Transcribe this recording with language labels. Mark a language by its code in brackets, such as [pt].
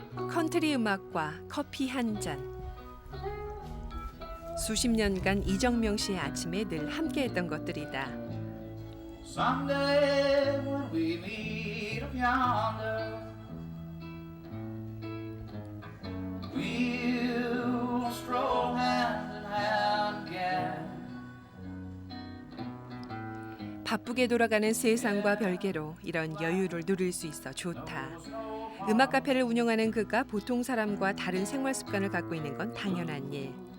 [ko] 컨트리 음악과 커피 한 잔. 수십 년간 이정명 씨의 아침에 늘 함께했던 것들이다. [en] Someday when we meet up yonder, we'll stroll hand in hand again. [ko] 바쁘게 돌아가는 세상과 별개로 이런 여유를 누릴 수 있어 좋다. 음악 카페를 운영하는 그가 보통 사람과 다른 생활 습관을 갖고 있는 건 당연한 일.